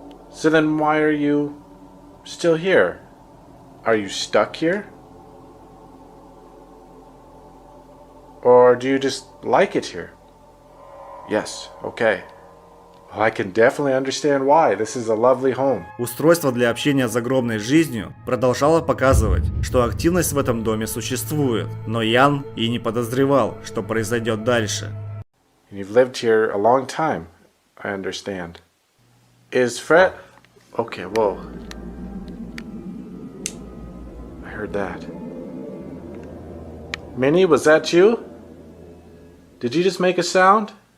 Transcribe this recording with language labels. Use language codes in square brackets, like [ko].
[en] So then why are you still here? Are you stuck here? Or do you just like it here? Yes. Okay. Well, I can definitely understand why. This is a lovely home. [ru] Устройство для общения с загробной жизнью продолжало показывать, что активность в этом доме существует, но Ян и не подозревал, что произойдет дальше. [en] You've lived here a long time, I understand. Is Fred... Okay, whoa. I heard that. Minnie, was that you? Did you just make a sound?